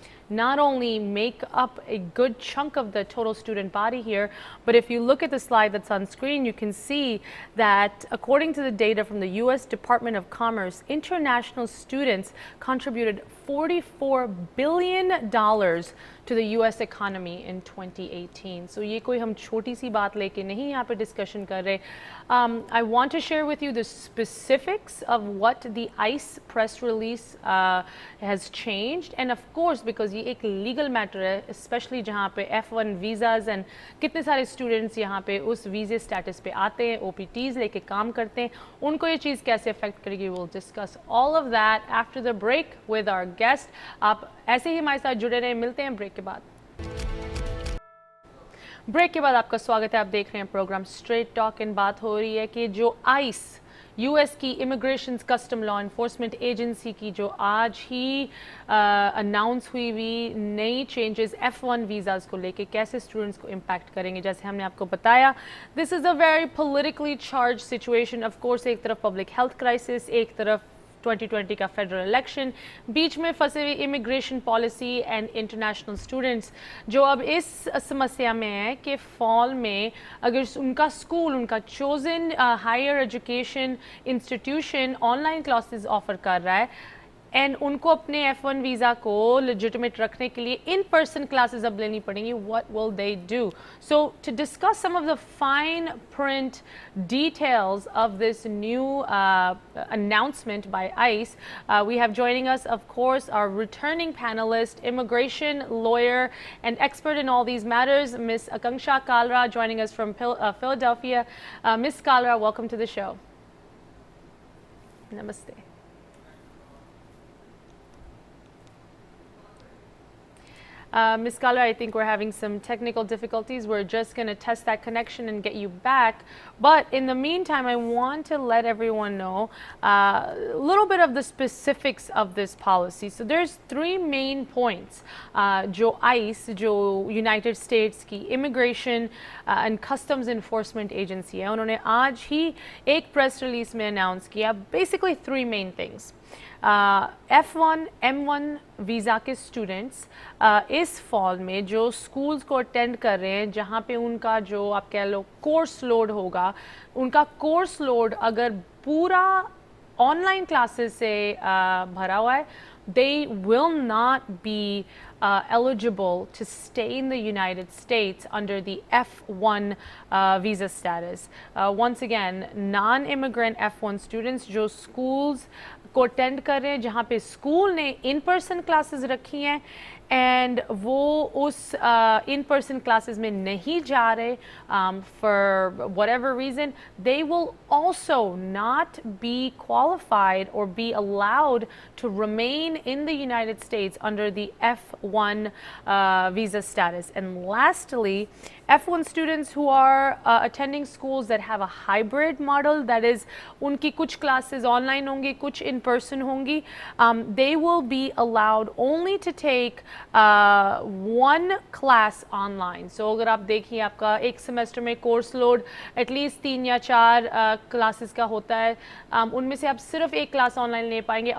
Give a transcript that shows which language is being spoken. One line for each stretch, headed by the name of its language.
English: not only make up a good chunk of the total student body here, but if you look at the slide that's on screen, you can see that according to the data from the U.S. Department of Commerce, international students contributed $44 billion to the U.S. economy in 2018.
Hindi: So ये कोई हम छोटी सी बात लेके नहीं यहाँ पे discussion कर रहे.
English: I want to share with you the specifics of what the ICE press release has changed, and of course because
Hindi: ये एक legal matter है, especially जहाँ पे F1 visas and कितने सारे students यहाँ पे उस visa status पे आते हैं, OPTs लेके काम करते हैं, उनको ये चीज़ कैसे affect करेगी.
English: We'll discuss all of that after the break with our guest.
Hindi: आप ऐसे ही हमारे साथ जुड़े रहें. मिलते हैं ब्रेक के बाद. ब्रेक के बाद आपका स्वागत है. आप देख रहे हैं प्रोग्राम स्ट्रेट टॉक. इन बात हो रही है कि जो आइस यूएस की immigration custom law enforcement agency की जो आज ही अनाउंस हुई नई चेंजेस F1 वीज़ाज़ को लेके कैसे स्टूडेंट्स को इम्पैक्ट करेंगे. जैसे हमने आपको बताया,
English: This is a very politically charge situation.
Hindi: Of course एक तरफ पब्लिक हेल्थ क्राइसिस, एक तरफ 2020 का फेडरल इलेक्शन, बीच में फंसे हुए immigration policy and international students जो अब इस समस्या में है कि फॉल में अगर उनका स्कूल, उनका chosen higher education institution online classes offer कर रहा है एंड उनको अपने F1 वीज़ा को लेजिटिमेट रखने के लिए इन पर्सन क्लासेस अब लेनी पड़ेंगी.
English: What will they do? So to discuss some of the fine print details of this new announcement by ICE, we have joining us, of course, our returning panelist, immigration lawyer and expert in all these matters, Ms. Akanksha Kalra, joining us from Philadelphia. Ms. Kalra, welcome to the show.
Hindi: Namaste.
English: Ms. Kalra, I think we're having some technical difficulties. We're just going to test that connection and get you back. But in the meantime, I want to let everyone know a little bit of the specifics of this policy. So there's three main points. जो ICE, जो United States की Immigration and Customs Enforcement Agency है,
Hindi: उन्होंने आज ही एक press release में announce किया
English: basically three main things.
Hindi: F1, M1 visa के स्टूडेंट्स इस फॉल में जो स्कूल्स को अटेंड कर रहे हैं, जहाँ पे उनका जो आप कह लो कोर्स लोड होगा, उनका कोर्स लोड अगर पूरा ऑनलाइन क्लासेस से भरा हुआ है,
English: they will not be eligible to stay in the United States under the F1 visa status. Once again, non-immigrant F1 students
Hindi: जो schools को अटेंड कर रहे हैं,
English: जहाँ पे स्कूल ने इन पर्सन क्लासेस रखी हैं
Hindi: एंड वो उस इन पर्सन क्लासेस में नहीं जा रहे
English: for whatever reason, they will also not be qualified or be allowed to remain in the United States under the F1 visa status. And lastly, F1 students who are attending schools that have a hybrid model, that is
Hindi: उनकी कुछ classes online होंगी, कुछ in person होंगी,
English: they will be allowed only to take one class online.
Hindi: So अगर आप देखिए आपका एक semester में course load at least 3 या 4 classes का होता है, उनमें से आप सिर्फ एक class online ले पाएंगे.